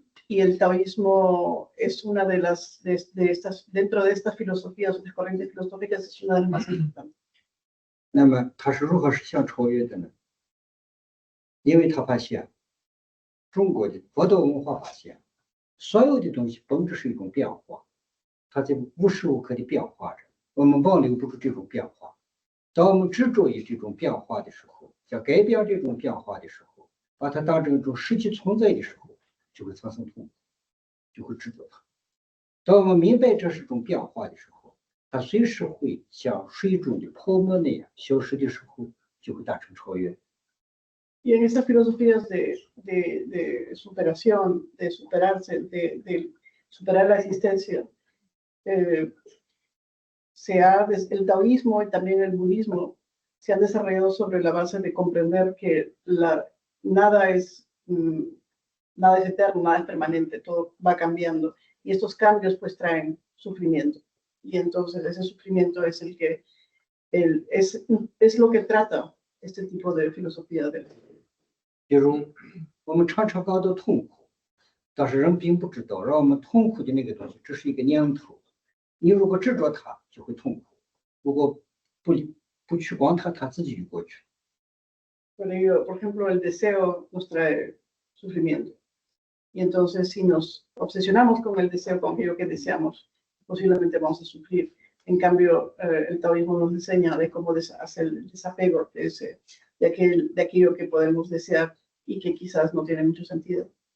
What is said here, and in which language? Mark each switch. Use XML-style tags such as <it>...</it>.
<es>Y el taoísmo es una de estas, dentro de estas filosofías, de corrientes filosóficas, es una de las más importantes.</es> <zh>那么它是如何实现超越的呢？因为他发现，中国的佛道文化发现，所有的东西本质是一种变化，它在无时无刻的变化着。我们忘留不住这种变化。当我们执着于这种变化的时候，想改变这种变化的时候，把它当成一种实际存在的时候，就会产生痛苦，就会执着它。当我们明白这是一种变化的时候，它随时会像水中的泡沫那样消失的时候，就会达成超越。</zh> <es>Y en esas filosofías de superación, de superarse, de superar la existencia, el taoísmo y también el budismo se han desarrollado sobre la base de comprender que nada es eterno, nada es permanente, todo va cambiando. Y estos cambios pues traen sufrimiento. Y entonces ese sufrimiento es es lo que trata este tipo de filosofía de</es> <zh>比如我们常常感到痛苦，但是人并不知道，让我们痛苦的那个东西只是一个念头。你如果执着它，就会痛苦；如果不去管它，它自己就过去。</zh> <es>Por ello, por ejemplo, el deseo nos trae sufrimiento. Y entonces, si nos obsesionamos con el deseo, con aquello que deseamos, posiblemente vamos a sufrir. En cambio, el taoísmo nos enseña de cómo hacer el desapego de aquello que podemos desear y que quizás no tiene mucho sentido.</es>